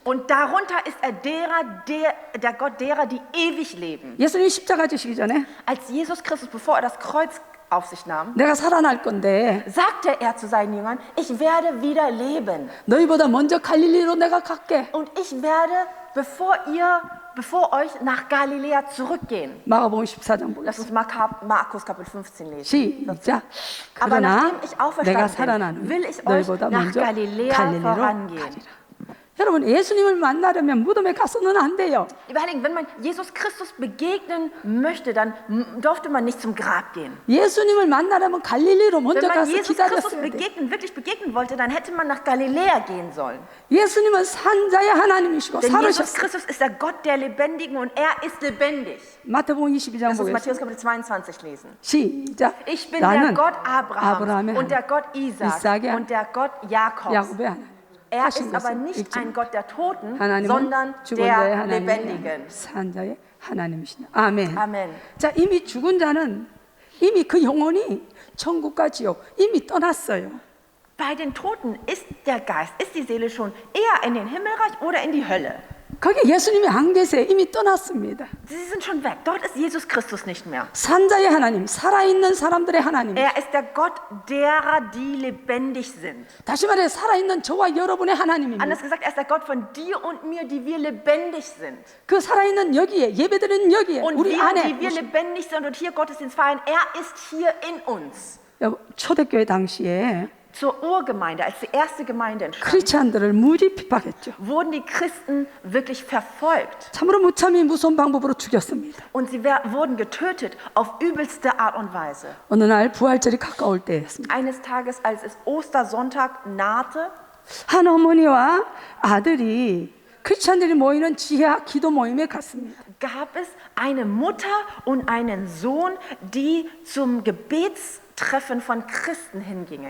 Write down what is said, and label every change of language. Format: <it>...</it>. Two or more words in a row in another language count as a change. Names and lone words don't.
<de>Und darunter ist er der Gott derer, die ewig leben.</de> <ko>예수님이 십자가 지시기 전에</ko> <de>Als Jesus Christus, bevor er das Kreuz auf sich nahm,</de> <ko>내가 살아날 건데</ko> <de>sagte er zu seinen Jüngern, ich werde wieder leben.</de> <ko>너희보다 먼저 갈릴리로 내가 갈게.</ko> <de>Und ich werde, bevor ihr bevor euch nach Galiläa zurückgehen.</de> <ko>마가복음 14장</ko> <de>Lass uns</de> <ko>보겠습니다.</ko> <de>Markus Kapitel 15 lesen.</de> <ko>시작.</ko> <de>Aber</de> <ko>그러나</ko> <de>nachdem ich</de> <ko>내가</ko> <de>auferstanden bin,</de> <ko>살아나는</ko> <de>will ich euch</de> <ko>너희보다</ko> <de>nach</de> <ko>먼저</ko> <de>Galiläa</de> <ko>갈릴리로</ko> <de>vorangehen.</de> <ko>가리라. 여러분 예수님을 만나려면 무덤에 가서는 안 돼요.</ko> <de>Lieber Heiligen, wenn man Jesus Christus begegnen möchte, dann durfte man nicht zum Grab gehen.</de> <ko>예수님을 만나려면 갈릴리로</ko> <de>Wenn</de> <ko>먼저</ko> <de>man</de> <ko>가서</ko> <de>Jesus Christus</de> <ko>기다렸어야 돼.</ko> <de>wirklich begegnen wollte, dann hätte man nach Galiläa gehen sollen.</de> <ko>예수님은 산자의 하나님이시고</ko> <de>Denn Jesus</de> <ko>살으셨어요.</ko> <de>Christus ist der Gott der Lebendigen und er ist lebendig.</de> <ko>마태복음 22장</ko> <de>Lass uns Matthäus</de> <ko>보겠습니다.</ko> <de>Kapitel 22 lesen.</de> <ko>시작.</ko> <de>Ich bin der</de> <ko>나는</ko> <de>Gott Abrahams</de> <ko>아브라함의</ko> <de>und der</de> <ko>하나님,</ko> <de>Gott Isaaks</de> <ko>이삭의</ko> <de>und der Gott Jakobs.</de> <ko>야곱의 하나님.</ko> <de>Er</de> <ko>하신</ko> <de>ist aber</de> <ko>것을</ko> <de>nicht</de> <ko>읽지</ko> <de>ein Gott der Toten,</de> <ko>하나님은</ko> <de>sondern</de> <ko>죽은 자의</ko> <de>der</de> <ko>하나님이</ko> <de>Lebendigen.</de> <ko>산자의 하나님이시냐. 아멘.</ko> <de>Amen.</de> <ko>자, 이미 죽은 자는 이미 그 영혼이 천국과 지옥 이미 떠났어요.</ko> <de>Bei den Toten ist der Geist, ist die Seele schon eher in den Himmelreich oder in die Hölle.</de> <ko>거기 예수님이 안 계세요. 이미 떠났습니다.</ko> <de>Sie sind schon weg. Dort ist Jesus Christus nicht mehr.</de> <ko>산자의 하나님, 살아있는 사람들의 하나님.</ko> <de>Er ist der Gott derer, die lebendig sind.</de> <ko>다시 말해 살아있는 저와 여러분의 하나님입니다.</ko> <de>Anders gesagt, er ist der Gott von dir und mir, die wir lebendig sind.</de> <ko>그 살아있는 여기에 예배드리는 여기에</ko> <de>Und</de> <ko>우리</ko> <de>wir,</de> <ko>안에</ko> <de>die wir lebendig sind und hier Gottesdienst feiern, er ist hier in uns.</de> <ko>초대교회 당시에</ko> <de>Zur Urgemeinde, als die erste Gemeinde entstand,</de> <ko>크리스찬들을 무지 핍박했죠.</ko> <de>wurden die Christen wirklich verfolgt.</de> <ko>참으로 무참히 무서운 방법으로 죽였습니다.</ko> <de>Und sie wurden getötet auf übelste Art und Weise.</de> <ko>어느 날 부활절이 가까울 때였습니다.</ko> <de>Eines Tages, als es Ostersonntag nahte,</de> <ko>한 어머니와 아들이 크리스찬들이 모이는 지하 기도 모임에 갔습니다.</ko> <de>gab es eine Mutter und einen Sohn, die zum Gebetstreffen von Christen hingingen.</de>